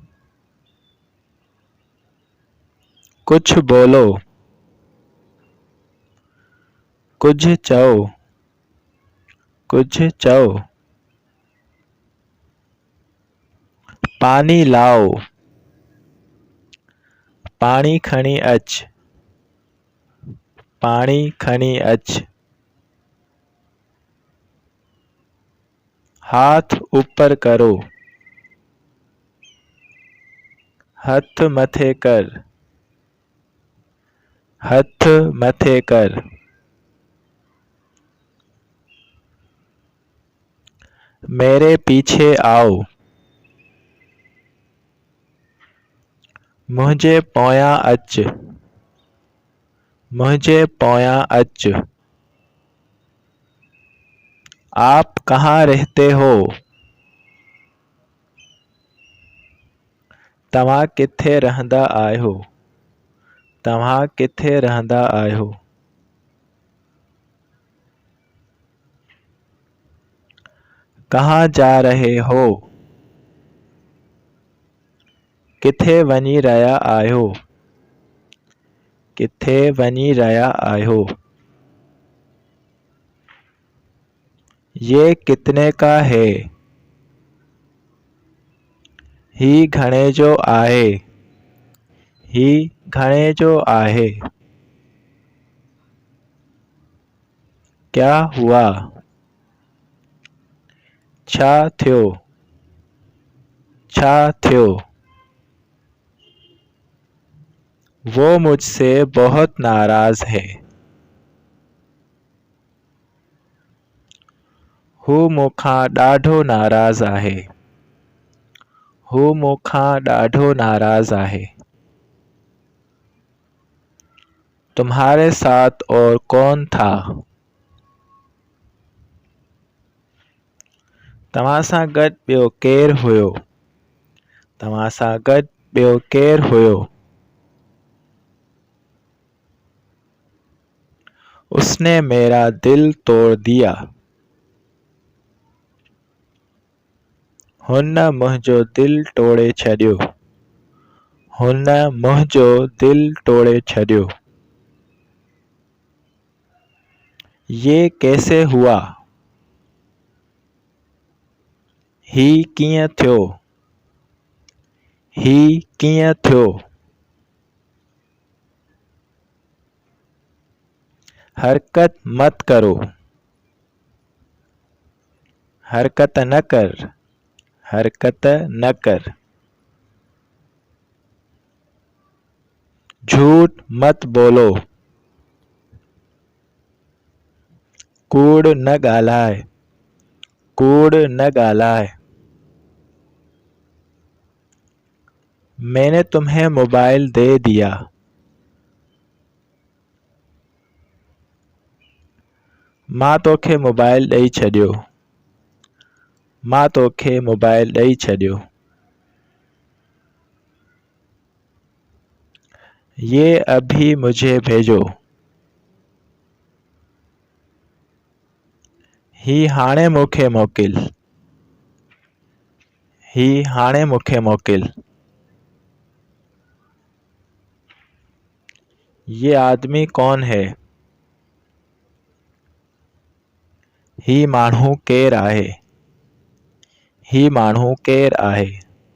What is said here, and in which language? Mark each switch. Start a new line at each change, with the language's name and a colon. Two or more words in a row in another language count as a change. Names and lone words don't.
Hindi: कुछ बोलो,
Sindhi: कुछ चओ, कुछ चओ।
Hindi: पानी लाओ,
Sindhi: पाणी खणी अच, पाणी खणी अच।
Hindi: हाथ ऊपर करो,
Sindhi: हथ मथे कर, हथ मथे कर।
Hindi: मेरे पीछे आओ।
Sindhi: मुंहिंजे पोयां अच, मुंहिंजे पोयां अच।
Hindi: आप कहाँ रहते हो?
Sindhi: तव्हां किथे रहंदा आहियो? तव्हां किथे रहंदा आहियो?
Hindi: कहाँ जा रहे हो?
Sindhi: किथे वञी रहिया आहियो? किथे वञी रहिया आहियो?
Hindi: ये कितने का है?
Sindhi: ही घणे जो आहे? ही घणे जो आहे?
Hindi: क्या हुआ?
Sindhi: छा थियो? छा थियो?
Hindi: वो मुझसे बहुत नाराज है।
Sindhi: हू मूंखां ॾाढो नाराज़ आहे। हू मूंखां ॾाढो नाराज़ आहे।
Hindi: तुम्हारे साथ और कौन था?
Sindhi: तव्हां सां गॾु ॿियो केरु हुयो? तव्हां सां गॾु ॿियो केरु हुयो?
Hindi: उसने मेरा दिल तोड़ दिया।
Sindhi: हुन मुंहिंजो दिल टोड़े छॾियो। हुन मुंहिंजो दिल टोड़े छॾियो।
Hindi: ये कैसे हुआ?
Sindhi: ही कीअं थियो? ही कीअं थियो?
Hindi: हरकत मत करो।
Sindhi: हरकत न कर। हरकत न कर।
Hindi: झूठ मत बोलो।
Sindhi: कूड़ न ॻाल्हाए। कूड़ न ॻाल्हाए।
Hindi: मैंने तुम्हें मोबाइल दे दिया।
Sindhi: मां तोखे मोबाइल ॾेई छॾियो। मां तोखे मोबाइल ॾेई छॾियो।
Hindi: ये अभी मुझे भेजो।
Sindhi: ही हाणे मूंखे मोकिल। ही हाणे मूंखे मोकिल।
Hindi: ये आदमी कौन है?
Sindhi: ही माण्हू केरु आहे? ही माण्हू केरु आहे?